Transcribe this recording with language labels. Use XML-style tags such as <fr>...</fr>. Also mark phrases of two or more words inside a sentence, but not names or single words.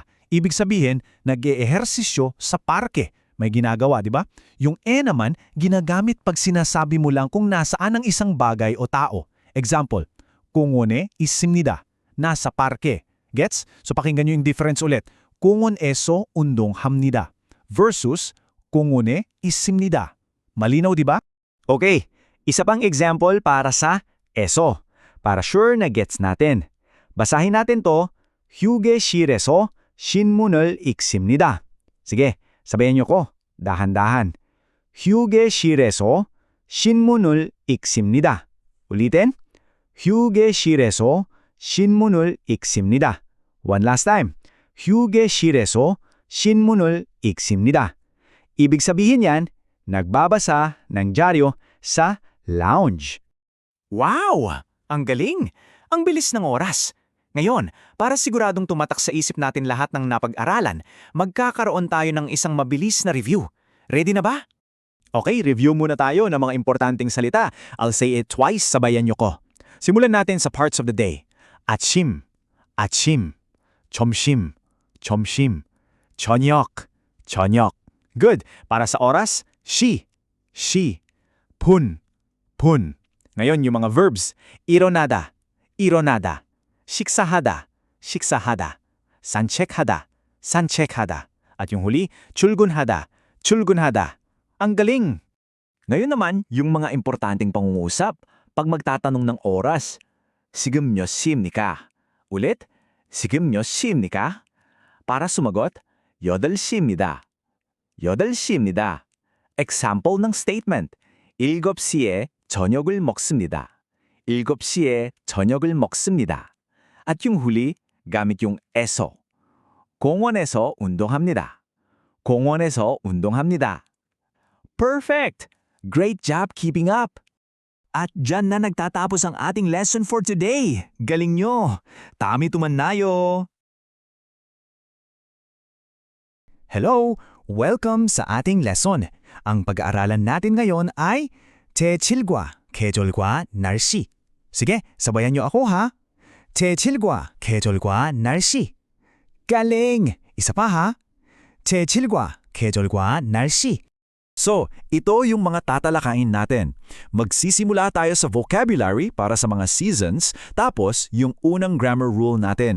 <tl>Ibig sabihin, nag-eehersisyo sa parke. May ginagawa, di ba? Yung E naman, ginagamit pag sinasabi mo lang kung nasaan ang isang bagay o tao. Example,</tl> <ko>공원에 있습니다.</ko> <tl>Nasa parke. Gets? So pakinggan nyo yung difference ulit.</tl> <ko>공원에서 운동합니다 versus 공원에 있습니다.</ko> <tl>malinaw, di ba? Okay, isa pang example para sa eso. Para sure na gets natin. Basahin natin to,</tl> <ko>휴게실에서 신문을 읽습니다.</ko> <tl>Sige, sabayan niyo ko, dahan-dahan.</tl> <ko>휴게실에서 신문을 읽습니다. Ulitin, 휴게실에서 신문을 읽습니다.</ko> <en>One last time.</en> <ko>휴게실에서 신문을 읽습니다.</ko> <tl>Ibig sabihin yan, nagbabasa ng dyaryo sa lounge. Wow! Ang galing! Ang bilis ng oras. Ngayon, para siguradong tumatak sa isip natin lahat ng napag-aralan, magkakaroon tayo ng isang mabilis na review. Ready na ba? Okay, review muna tayo ng mga importanteng salita.</tl> <en>I'll say it twice,</en> <tl>sabayan niyo ko. Simulan natin sa</tl> <en>parts of the day.</en> <ko>아침, 아침, 점심, 점심, 저녁, 저녁.</ko> <tl>Good. Para sa oras,</tl> <ko>she, 분, 분.</ko> <tl>Ngayon yung mga verbs,</tl> <ko>일어나다, 일어나다, 식사하다, 식사하다, 산책하다, 산책하다.</ko> <tl>At yung huli,</tl> <ko>출근하다, 출근하다.</ko> <tl>Ang galing! Ngayon naman, yung mga importanteng pangungusap, pag magtatanong ng oras,</tl> <ko>지금 몇 시입니까? Ulit, 지금 몇 시입니까?</ko> <tl>Para sumagot,</tl> <ko>8시입니다. 8시입니다.</ko> <tl>Example ng statement,</tl> <ko>7시에 저녁을 먹습니다. 7시에 저녁을 먹습니다.</ko> <tl>At yung huli, gamit yung eso.</tl> <ko>공원에서 운동합니다. 공원에서 운동합니다.</ko> <en>Perfect! Great job keeping up!</en> <tl>At dyan na nagtatapos ang ating lesson</tl> <en>for today.</en> <tl>Galing nyo! Tami tumanayo! Hello! Welcome sa ating lesson. Ang pag-aaralan natin ngayon ay</tl> <ko>제7과 계절과 날씨.</ko> <tl>Sige, sabayan nyo ako ha.</tl> <ko>제7과 계절과 날씨.</ko> <tl>Galing! Isa pa ha. 제7과 계절과 날씨. So, ito yung mga tatalakayin natin. Magsisimula tayo sa vocabulary para sa mga seasons, tapos yung unang</tl> <en>grammar rule</en> <tl>natin.</tl>